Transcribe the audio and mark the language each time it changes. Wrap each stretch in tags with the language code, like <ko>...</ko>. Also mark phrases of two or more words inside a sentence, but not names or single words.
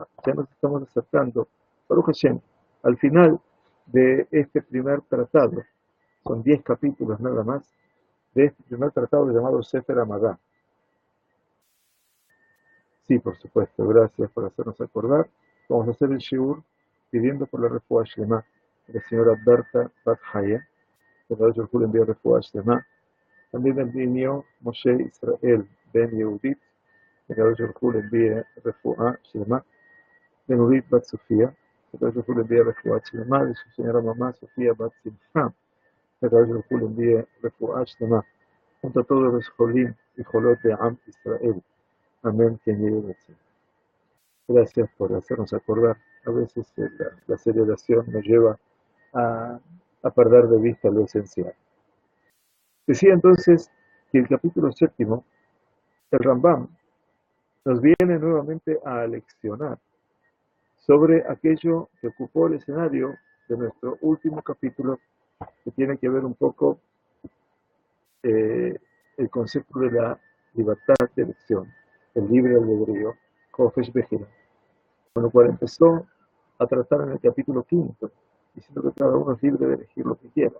<es>Ya nos estamos acercando,</es> <he>ברוך השם,</he> <es>al final de este primer tratado. Son 10 capítulos nada más de este primer tratado llamado Sefer Amadá. Sí, por supuesto, gracias por hacernos acordar. Vamos a hacer el shiur pidiendo por la</es> <he>רפואה שלמה</he> <es>de la señora Berta Bat Haya, que el Rajul envía</es> <he>רפואה שלמה.</he> <es>También el niño Moshe Israel Ben Yehudit, que el Rajul envía</es> <he>רפואה שלמה.</he> <es>De Nurit Bat Sofía, que el Rajul envía</es> <he>רפואה שלמה.</he> <es>De su señora mamá Sofía Bat Simcha, que el Rajul envía</es> <he>רפואה שלמה.</he> <es>Junto a todos los Jolim y Jolot de Am Israel. Amén. Gracias por hacernos acordar. A veces la aceleración nos lleva a, a perder de vista lo esencial. Decía entonces que el capítulo 7, el Rambam, nos viene nuevamente a leccionar sobre aquello que ocupó el escenario de nuestro último capítulo, que tiene que ver un poco el concepto de la libertad de elección, el libre albedrío,</es> <he>חופש בחירה,</he> <es>con lo cual empezó a tratar en el capítulo 5, diciendo que cada uno es libre de elegir lo que quiera.</es>